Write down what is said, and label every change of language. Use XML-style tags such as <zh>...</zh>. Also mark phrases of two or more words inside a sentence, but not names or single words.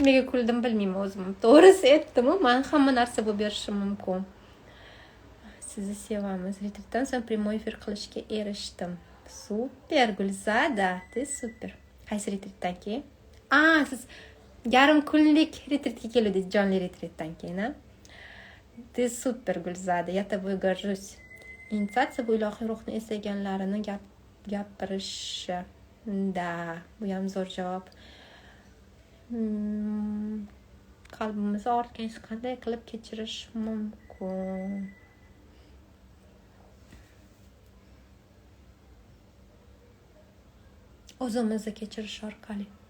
<uz>nega kuldim bilmayman o'zim. To'g'risi aytdim-ku, men hamma narsa bo'lib berishim mumkin. Sizni sevamiz. Retritdan so'ng prямой efir qilishga erishdim. Super Gulzada, siz super. Qaysi retritdan keyin? Siz yarim kunlik retritga keldingiz, jonli retritdan keyin, ha?</uz> <ru>Ты super Gulzada, я тобой горжусь.</ru> <uz>Initiatsiya bu ilohiy ruhni eslaganlarini gapirishi. Da, bu ham zo'r javob. Qalbimiz og'ritgan qanday qilib kechirish mumkin? O'zimizni kechirish orqali.</uz>